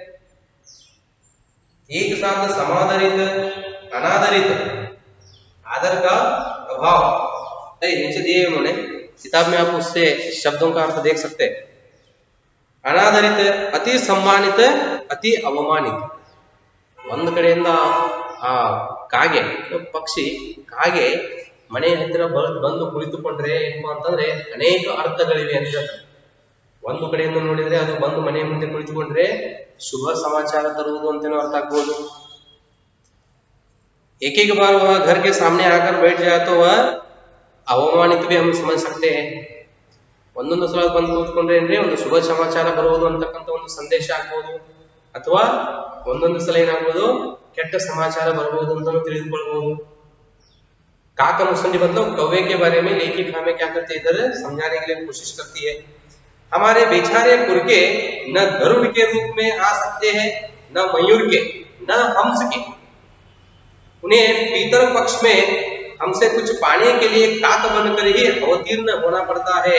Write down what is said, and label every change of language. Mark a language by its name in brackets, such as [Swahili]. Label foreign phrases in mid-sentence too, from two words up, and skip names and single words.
[Hindi] एक साथ समादरित अनादरित, आदर का अभाव, नीचे दिए उन्होंने किताब में, आप उससे शब्दों का अर्थ देख सकते हैं, अनादरित अति सम्मानित अति अवमानित, [Kannada] ಒಂದು ಕಡೆಯಿಂದ ಆ ಕಾಗೆ ಪಕ್ಷಿ ಕಾಗೆ ಮನೆ ಹತ್ತಿರ ಬಂದು ಕುಳಿತುಕೊಂಡ್ರೆ ಏನು ಅಂತಂದ್ರೆ ಅನೇಕ ಅರ್ಥಗಳಿವೆ ಅಂತ ಹೇಳ್ತಾರೆ, ಒಂದು ಕಡೆಯಿಂದ ನೋಡಿದ್ರೆ ಅದು ಬಂದು ಮನೆ ಮುಂದೆ ಕುಳಿತುಕೊಂಡ್ರೆ ಶುಭ ಸಮಾಚಾರ तरुವುದು ಅಂತನೂ अर्थ ಆಗ್ಬೋದು, [Hindi] एक एक बार वह घर के सामने आकर बैठ जाए तो वह अवमानित भी हम समझ सकते हैं, [Kannada] ಒಂದೊಂದು ಸಲ ಬಂದು ಕೂತ್ಕೊಂಡ್ರೆ ಅಂದ್ರೆ ಒಂದು ಶುಭ ಸಮಾಚಾರ ಬರುವುದು ಅಂತಕ್ಕಂಥ ಒಂದು ಸಂದೇಶ ಆಗ್ಬೋದು, ಅಥವಾ ಒಂದೊಂದು ಸಲ ಏನಾಗ್ಬೋದು ಕೆಟ್ಟ ಸಮಾಚಾರ ಬರಬಹುದು ಅಂತ ತಿಳಿದುಕೊಳ್ಳಬಹುದು। [Hindi] काकमुसुंडी मतलब कौवे के बारे में लेखिका हमें क्या करते इधर समझाने के लिए कोशिश करती है, हमारे बेचारे पुरके न गरुड़ के रूप में आ सकते हैं, न मयूर के, न हंस के, उन्हें पीतर पक्ष में हमसे कुछ पाने के लिए काक बनकर ही अवतीर्ण होना पड़ता है।